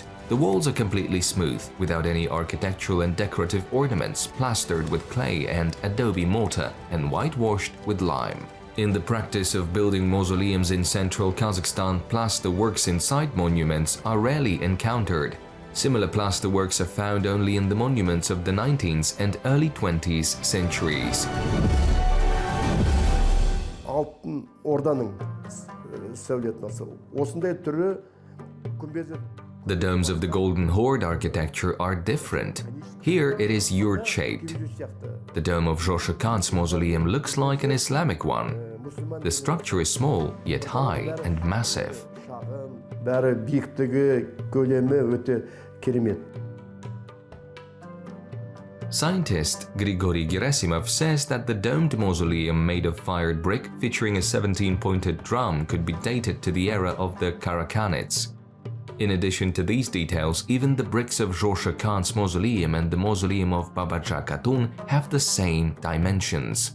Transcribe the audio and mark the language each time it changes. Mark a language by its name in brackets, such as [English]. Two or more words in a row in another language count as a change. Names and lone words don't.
[English] The walls are completely smooth, without any architectural and decorative ornaments, plastered with clay and adobe mortar, and whitewashed with lime. In the practice of building mausoleums in central Kazakhstan, plaster works inside monuments are rarely encountered. Similar plaster works are found only in the monuments of the 19th and early 20th centuries. [Kazakh] Алтын орданың сәулетін алса, осындай түрі күмбезі. [English] The domes of the Golden Horde architecture are different. Here it is yurt-shaped. The dome of Zhoshy Khan's mausoleum looks like an Islamic one. The structure is small, yet high and massive. [Kazakh] Бәрі биіктігі, көлемі өте керемет. [English] Scientist Grigory Gerasimov says that the domed mausoleum made of fired brick featuring a 17-pointed drum could be dated to the era of the Karakhanids. In addition to these details, even the bricks of Zhoshy Khan's mausoleum and the mausoleum of Babaja Khatun have the same dimensions.